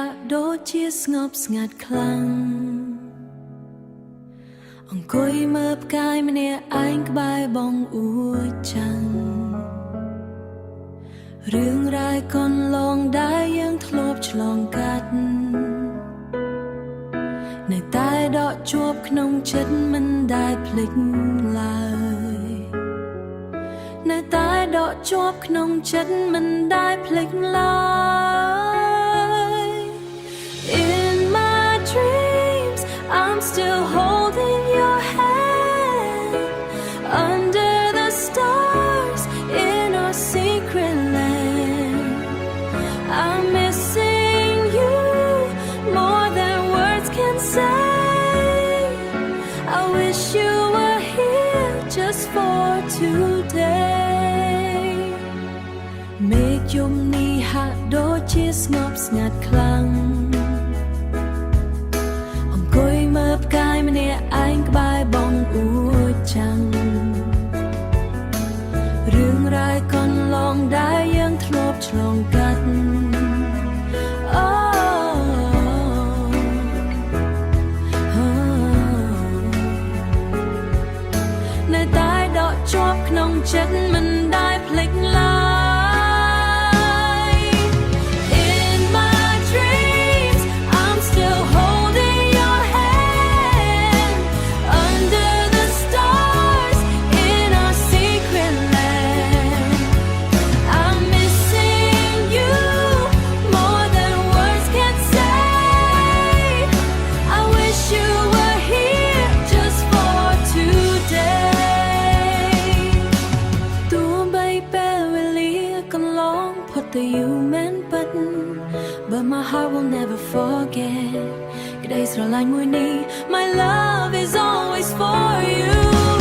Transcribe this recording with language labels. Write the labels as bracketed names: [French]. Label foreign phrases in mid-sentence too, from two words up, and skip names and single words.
[Khmer] ដូចជាស្ងប់ស្ងាត់ខ្លាំងអង្គុយមើលផ្កាយម្នាក់ឯងក្បែរបងអួចចាំងរឿងរ៉ាយកន្លងដែលយើងធ្លាប់ឆ្លងកាត់ នៅតែដកជាប់ក្នុងចិត្តមិនដែលភ្លេចឡើយនៅ តែដកជាប់ក្នុងចិត្តមិនដែលភ្លេចឡើយ [English] In my dreams I'm still holding your hand under the stars in our secret land I'm missing you more than words can say I wish you were here just for [Khmer] today មេឃយំនេះហាក់ដូចជាស្ងប់ស្ងាត់ខ្លាំងអង្គុយមើលផ្កាយម្នាក់ឯងក្បែរបងអួចចាំង រឿងរ៉ាយកន្លងដែលយើងធ្លាប់ឆ្លងកាត់នៅតែដកជាប់ក្នុងចិត្តមិនដែលភ្លេចឡើយ [English] In my dreams I'm still holding your hand under the stars in our secret land I'm missing you more than words can say I wish you were here just for [Khmer] today ទោះបីពេលវេលាកន្លងផុតទៅយូរមែនពិត [English] But my heart will never forget [Khmer] ក្តីស្រឡាញ់មួយនេះ [English] My love is always for you